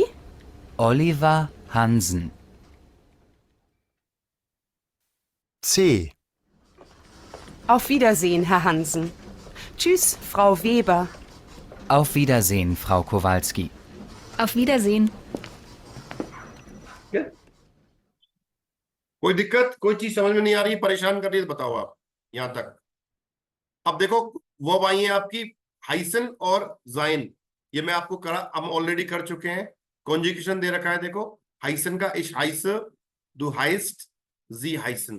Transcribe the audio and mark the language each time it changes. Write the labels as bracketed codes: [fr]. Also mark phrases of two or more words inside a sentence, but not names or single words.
[de] Oliver Hansen. C. Auf Wiedersehen, Herr Hansen. Tschüss, Frau Weber. Auf Wiedersehen, Frau Kowalski. Auf Wiedersehen. [hi] कोई दिक्कत, कोई चीज समझ में नहीं आ रही, परेशान कर रही है तो बताओ आप यहां तक। अब देखो वर्ब आई है आपकी हाइसन और जाइन, ये मैं आपको करा, हम ऑलरेडी कर चुके हैं। कॉन्जुगेशन दे रखा है, देखो हाइसन का [de] ich heiße, du heißt, Sie heißen.